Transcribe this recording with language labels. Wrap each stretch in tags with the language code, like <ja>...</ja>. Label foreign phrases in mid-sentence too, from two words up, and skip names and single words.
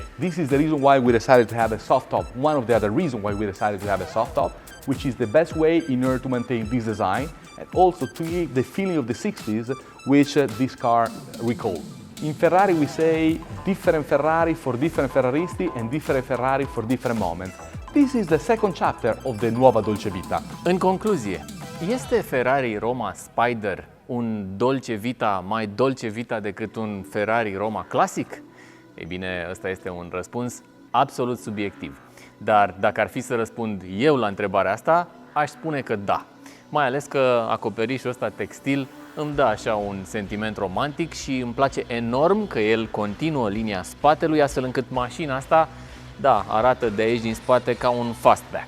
<en>This is the reason why we decided to have a soft top. One of the other reasons why we decided to have a soft top, which is the best way in order to maintain this design and also to give the feeling of the 60s which this car recalls. In Ferrari we say different Ferrari for different Ferraristi and different Ferrari for different moments. This is the second chapter of the Nuova Dolce Vita.</en> <ro>În concluzie, este Ferrari Roma Spider un Dolce Vita mai Dolce Vita decât un Ferrari Roma clasic? Ei bine, ăsta este un răspuns absolut subiectiv. Dar dacă ar fi să răspund eu la întrebarea asta, aș spune că da. Mai ales că acoperișul ăsta textil îmi dă așa un sentiment romantic și îmi place enorm că el continuă linia spatelui, astfel încât mașina asta, da, arată de aici din spate ca un fastback.</ro>